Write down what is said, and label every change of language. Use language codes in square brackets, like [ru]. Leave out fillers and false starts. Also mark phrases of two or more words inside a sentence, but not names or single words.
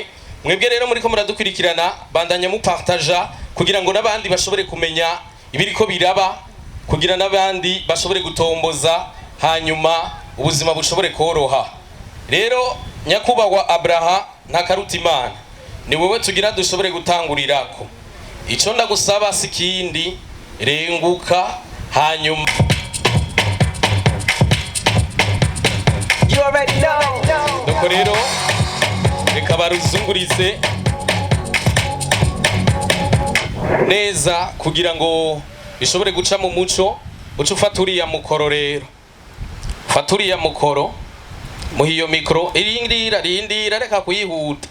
[rn] Mwebwe rero muri ko muradukurikirana bandanya mu partager kugira ngo nabandi bashobore kumenya ibiriko biraba kugira nabandi bashobore gutomboza hanyuma ubuzima bushobore koroha. Rero nyakubahwa Abraha nta karuta Imana ni wewe tugira dushobore gutangurirako. Ico ndagusaba sikindi renguka hanyuma [en] You already know. [rn] nuko rero reka baruzungurize neza kugira ngo bishobore guca mu muco. Uca ufata uriya mukoro rero, fata uriya mukoro muha iyo mikoro rindira reka kuyihuta.